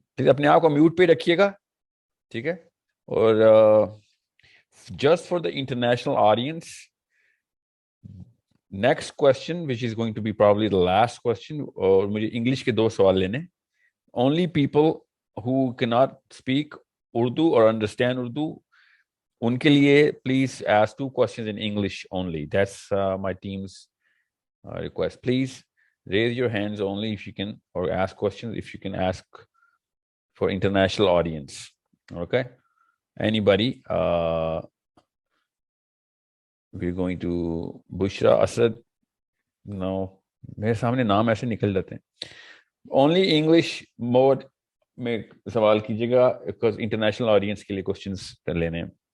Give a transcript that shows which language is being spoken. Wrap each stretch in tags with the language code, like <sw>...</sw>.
<ur>اپنے آپ کو میوٹ پہ رکھیے گا, ٹھیک ہے.</ur> <en>اور just for the international audience, next question, which is going to be probably the last question,</en> <ur>اور مجھے انگلش کے 2 سوال لینے.</ur> <en>Only people who cannot speak Urdu or understand Urdu,</en> <ur>ان کے لیے</ur> <en>please ask 2 questions in English only. That's my team's request. Please raise your hands only if you can, or ask questions if you can ask for international audience. Okay? Anybody? We're going to Bushra Asad.</en> <ur>No, میرے سامنے نام ایسے نکل جاتے ہیں.</ur> <en>Only English mode</en> <ur>میں سوال کیجیے گا</ur> <en>because international audience</en> <ur>کے لیے questions لینے ہیں.</ur>